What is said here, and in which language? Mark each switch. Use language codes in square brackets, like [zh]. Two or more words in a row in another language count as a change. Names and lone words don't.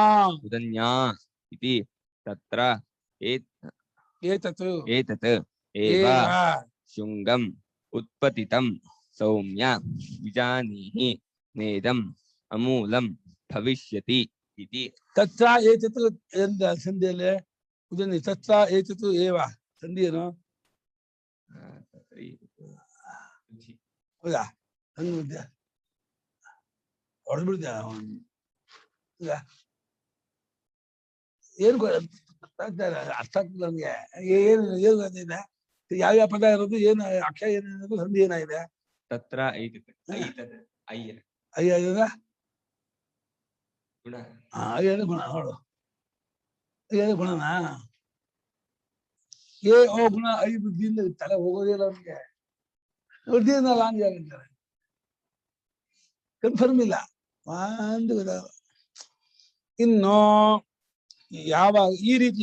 [sa] इति तत्र एतत् एव शुङ्गम् उत्पतितं सौम्य विजानीहि नेदम् अमूलं भविष्यति इति तत्र एतत् [kn] ಎಂದ ಸಂಧಿಯಲ್ಲಿ ಉದನ್ಯ [sa] ತತ್ರ ಏತತ್ ಏವ [kn] ಸಂಧಿ ಏನು ಹೌದಾ ಹೊಡೆದ್ಬಿಡ್ತೀಯ ಏನು ಅರ್ಥ ಆಗ್ತದೆ ನಮ್ಗೆ ಏನು ಏನು ಗೊತ್ತಿದೆ ಯಾವ್ಯಾವ ಪದ ಇರೋದು ಏನು ಅಕ್ಷರ ಏನಿರೋದು ಸಂಧಿ ಏನಾಗಿದೆ [sa] तत्र अय्य [kn] ಅಯ್ಯ [sa] गुण [kn] ಅಯ್ಯನ ಗುಣ ನೋಡು ಅಯ್ಯನ ಗುಣನಾ ಏ ಓ ಗುಣ ಐ ಬುದ್ಧಿಯಿಂದ ತಲೆ ಹೋಗೋದಿಲ್ಲ ಅವ್ನಿಗೆ ಬುದ್ಧಿಯಿಂದ ಲಾಂಗ್ ಅಂತಾರೆ ಕನ್ಫರ್ಮ್ ಇಲ್ಲ ಒಂದು ಇನ್ನು ಯಾವಾಗ ಈ ರೀತಿ